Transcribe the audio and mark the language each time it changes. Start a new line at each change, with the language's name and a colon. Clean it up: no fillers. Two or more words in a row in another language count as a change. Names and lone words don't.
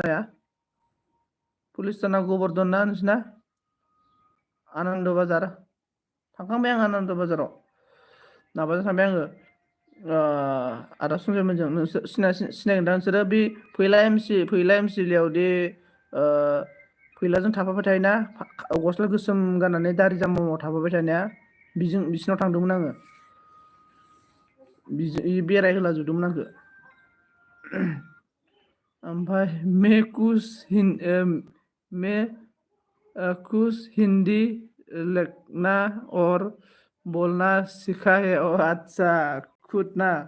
Bodo: थाना गबर्धन ना नोंसिना आनन्द बाजार थांखांबाय आं आनन्द बाजाराव माबाजों थांबाय आङो आदा संजयमोनजों नोंसोर सिनायगोनदां नोंसोरो बे फैला एमसिलियावदि फैलाजों थाफाबाय थायोना गस्ला गोसोम गाननानै दारि जाम्बामाव थाफाबाय थानाया बिसिनाव थांदोंमोन आङो बेरायहोला जोबदोंमोन आंखौ ओमफ्राय
Hindi: मे कुछ हिंदी लिखना और बोलना सीखा है अच्छा खुद ना